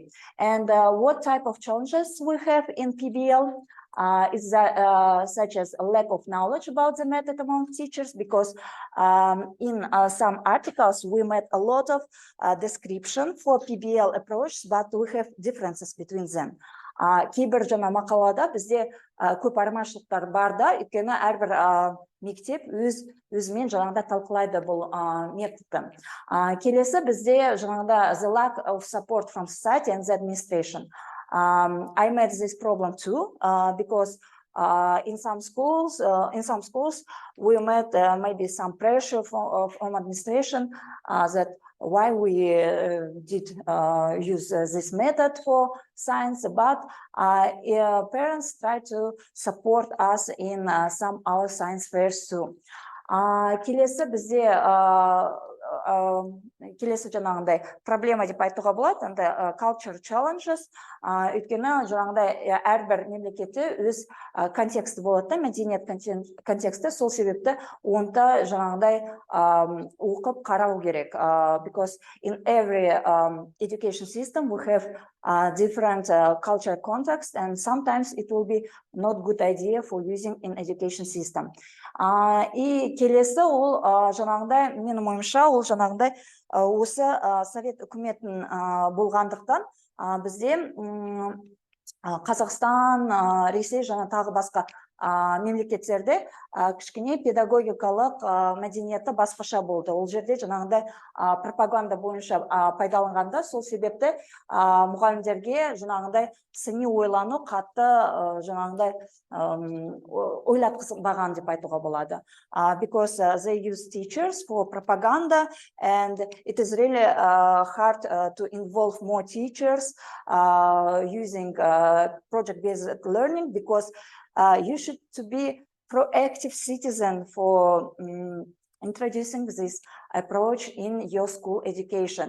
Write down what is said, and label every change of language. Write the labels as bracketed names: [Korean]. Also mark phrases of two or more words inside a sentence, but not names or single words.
[English] And what type of challenges we have in PBL is that, such as a lack of knowledge about the method among teachers, because in some articles we met a lot of description for PBL approach, but we have differences between them. [Kazakh] Кейбір жаңа мақалада бізде көп айырмашылықтар бар да, өйткені әрбір мектеп өзімен жаңағыда талқылайды бұл методты. Келесі бізде жаңағыда [English] the lack of support from society and the administration. I met this problem too, because in some schools we met maybe some pressure from administration that why we did use this method for science, but parents try to support us in some our science fairs too. [Kazakh] Келесі бізде келесі жаңағындай проблема деп айтуға болады, енді [English] culture challenges, [Kazakh] өйткені жаңағындай әрбір мемлекетте өз контексті болады да, мәдениет контексті, сол себепті онда жаңағындай оқып қарау керек, [English] because in every education system we have different cultural context, and sometimes it will be not good idea for using in education system. [Kazakh] И келесі ол жаңағындай, менің ойымша, ол жаңағындай осы совет үкіметін болғандықтан бізде Қазақстан, Ресей және тағы басқа мемлекеттерде кішкене педагогикалық мәдениеті басқаша болды. Ол жерде жаңағындай пропаганда бойынша пайдаланғанда, сол себепті мұғалімдерге жаңағындай сыни ойлану қатты жаңағындай ойлатқызбаған деп айтуға болады. [English] Because they use teachers for propaganda, and it is really hard to involve more teachers using project-based learning, because you should to be proactive citizen for introducing this approach in your school education.